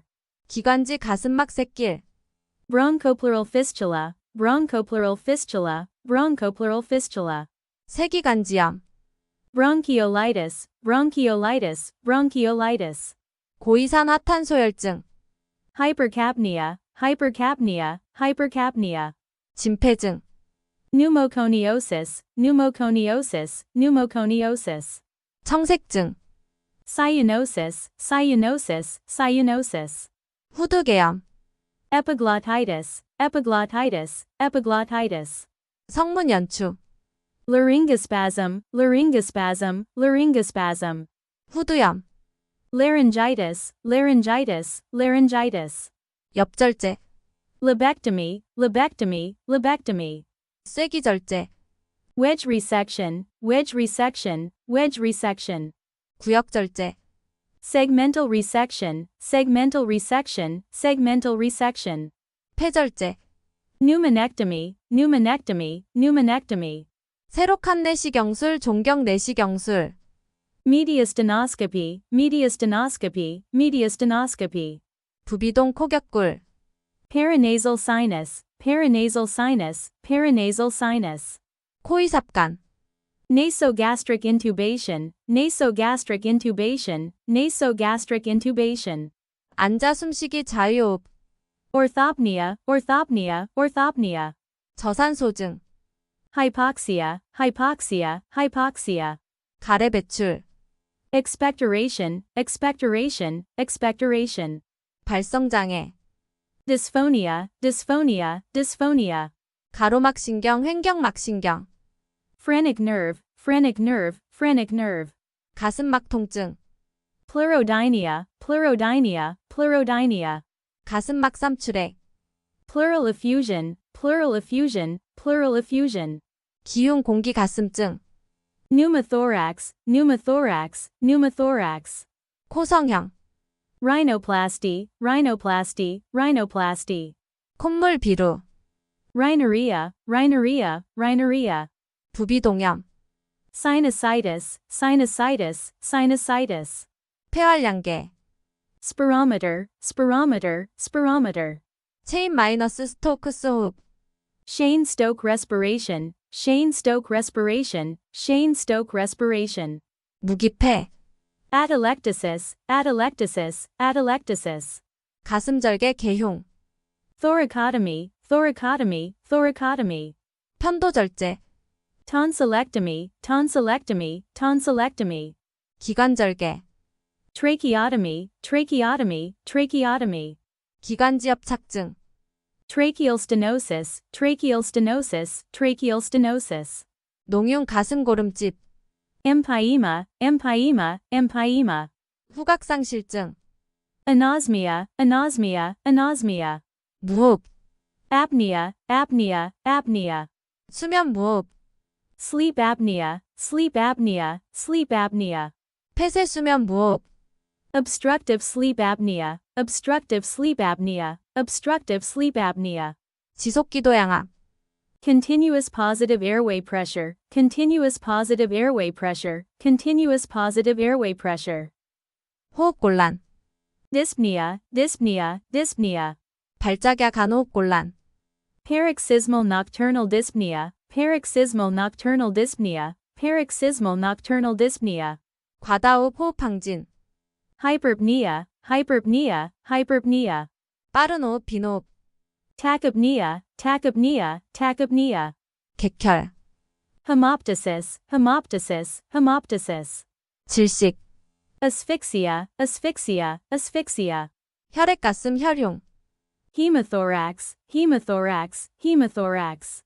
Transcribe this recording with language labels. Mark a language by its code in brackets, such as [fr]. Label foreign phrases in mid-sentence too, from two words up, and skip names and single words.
[ko] 기관지 가슴막 새길, [en] Bronchopleural fistula, bronchopleural fistula, bronchopleural fistula. [ko] 세기관지염, [en] Bronchiolitis, bronchiolitis, bronchiolitis. [ko] 고이산화탄소혈증, [en] Hypercapnia, hypercapnia, hypercapnia. [ko] 진폐증, [en] Pneumoconiosis, pneumoconiosis, pneumoconiosis. [ko] 청색증, [en] Cyanosis, cyanosis, cyanosis. [ko] 후두개염, [en] Epiglottitis, epiglottitis, epiglottitis. [ko] 성문 연추, [en] Laryngospasm, laryngospasm, laryngospasm. [ko] 후두염, [en] laryngitis, laryngitis, laryngitis. [ko] 엽절제, [en] Lobectomy, lobectomy, lobectomy. [ko] 쐐기절제, [en] Wedge resection, wedge resection, wedge resection. [ko] 구역절제, [en] Segmental resection, segmental resection, segmental resection. [ko] 폐절제, [en] Pneumonectomy, pneumonectomy, pneumonectomy. [ko] 세로칸 내시경술, 종경 내시경술, [en] Mediastinoscopy, mediastinoscopy, mediastinoscopy. [ko] 부비동 코격골, [en] Paranasal sinus, paranasal sinus, paranasal sinus. [ko] 코이삽관, [en] Nasogastric intubation, nasogastric intubation, nasogastric intubation. [ko] 앉아 숨쉬기 자유호흡, [en] Orthopnea, orthopnea, orthopnea. [ko] 저산소증, [en] Hypoxia, hypoxia, hypoxia. [ko] 가래 배출, [en] Expectoration, expectoration, expectoration. [ko] 발성장애, [en] Dysphonia, dysphonia, dysphonia. [ko] 가로막신경, 횡격막신경, [en] Phrenic nerve, phrenic nerve, phrenic nerve. [ko] 가슴막 통증, [en] Pleurodynia, pleurodynia, pleurodynia. [ko] 가슴막 삼출액, [en] Pleural effusion, pleural effusion, pleural effusion. [ko] 기흉 공기 가슴증, [en] Pneumothorax, pneumothorax, pneumothorax. [ko] 코성형, [en] Rhinoplasty, rhinoplasty, rhinoplasty. [ko] 콧물 비루, [en] Rhinorrhea, rhinorrhea, rhinorrhea. [ko] 부비동염, [en] Sinusitis, sinusitis, sinusitis. [ko] 폐활량계, [en] Spirometer, spirometer, spirometer. [ko] 체인 마이너스 스토크스 호흡, [en] Cheyne-Stokes respiration, Cheyne-Stokes respiration, Cheyne-Stokes respiration. [ko] 무기폐, [en] Atelectasis, atelectasis, atelectasis. [ko] 가슴절개 개흉, [en] Thoracotomy, thoracotomy, thoracotomy. [ko] 편도절제, [en] Tonsillectomy, tonsillectomy, tonsillectomy. [ko] 기관절개, [en] Tracheotomy, tracheotomy, tracheotomy. [ko] 기관지협착증, [en] Tracheal stenosis, tracheal stenosis, tracheal stenosis. [ko] 농흉 가슴고름집, [en] Empyema, empyema, empyema. [ko] 후각상실증, [en] Anosmia, anosmia, anosmia. [ko] 무호흡, [en] Apnea, apnea, apnea. [ko] 수면 무호흡, [en] Sleep apnea, sleep apnea, sleep apnea. [ko] 폐쇄 수면 무호흡, [en] Obstructive sleep apnea, obstructive sleep apnea, obstructive sleep apnea. [ko] 지속기도양압, [en] Continuous positive airway pressure, continuous positive airway pressure, continuous positive airway pressure. [ko] 호흡곤란, [en] Dyspnea, dyspnea, dyspnea. [ko] 발작야 간호흡곤란, [en] Paroxysmal nocturnal dyspnea, paroxysmal nocturnal dyspnea, paroxysmal nocturnal dyspnea. [ko] 과다호흡 호흡항진, [en] Hyperpnea, hyperpnea, hyperpnea. [ko] 빠른 호흡 빈호흡, [en] Tachypnea, tachypnea, tachypnea. [ko] 객혈, [en] Hemoptysis, hemoptysis, hemoptysis. [ko] 질식, [en] Asphyxia, asphyxia, asphyxia. [ko] 혈액가슴 혈흉, [en] Hemothorax, hemothorax, hemothorax.